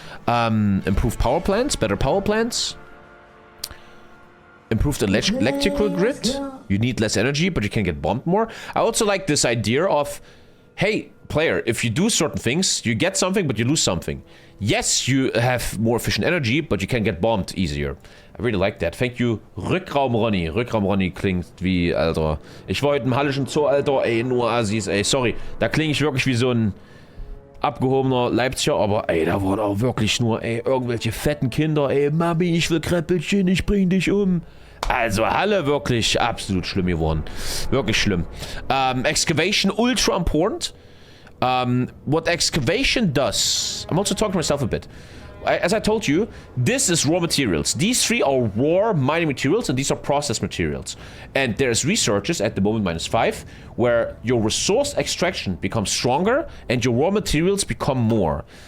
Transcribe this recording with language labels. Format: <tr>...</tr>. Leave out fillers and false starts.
<en>Improved power plants, better power plants. Improved electrical grid. You need less energy, but you can get bombed more. I also like this idea of, hey, player, if you do certain things, you get something, but you lose something. Yes, you have more efficient energy, but you can get bombed easier. I really like that. Thank you, Rückraum Ronny.</en> <de>Rückraum Ronny klingt wie, Alter. Ich war heute im Hallischen Zoo, Alter, ey, nur Assis, ey, sorry. Da klinge ich wirklich wie so ein abgehobener Leipziger, aber ey, da waren auch wirklich nur, ey, irgendwelche fetten Kinder, ey, Mami, ich will Kreppelchen, ich bring dich um. Also, Halle, wirklich absolut schlimm geworden. Wirklich schlimm.</de> <en>Excavation, ultra important. What excavation does, I'm also talking to myself a bit. As I told you, this is raw materials. These 3 are raw mining materials, and these are processed materials. And there's researches at the moment -5, where your resource extraction becomes stronger, and your raw materials become more.</en>